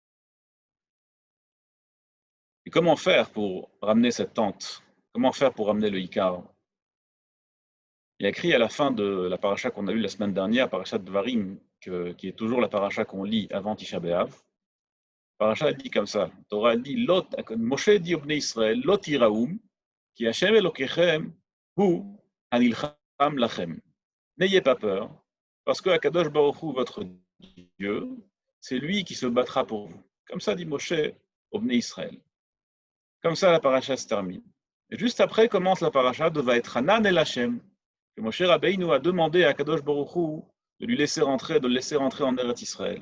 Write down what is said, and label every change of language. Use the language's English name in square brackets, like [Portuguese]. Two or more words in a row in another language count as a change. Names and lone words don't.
[French] Et comment faire pour ramener cette tente? Comment faire pour ramener le Ikar? Il y a écrit à la fin de la paracha qu'on a lue la semaine dernière, paracha de Dvarim, qui est toujours la paracha qu'on lit avant Tisha B'Av. La paracha dit comme ça, Torah dit, Lot, Moshe dit au Bnei Israël, [Hebrew] לא תיראום, כי ה' אלוקיכם, הוא הנלחם לכם. [French] N'ayez pas peur, parce que Akadosh Baruch Hu, votre Dieu, c'est lui qui se battra pour vous. Comme ça dit Moshe au Bnei Israël. Comme ça, la paracha se termine. Et juste après commence la paracha de [Hebrew] ואתחנן אל ה, [French] que Moshe Rabbeinu a demandé à Kadosh Baruch Hu de lui laisser rentrer, de le laisser rentrer en Eretz Israël.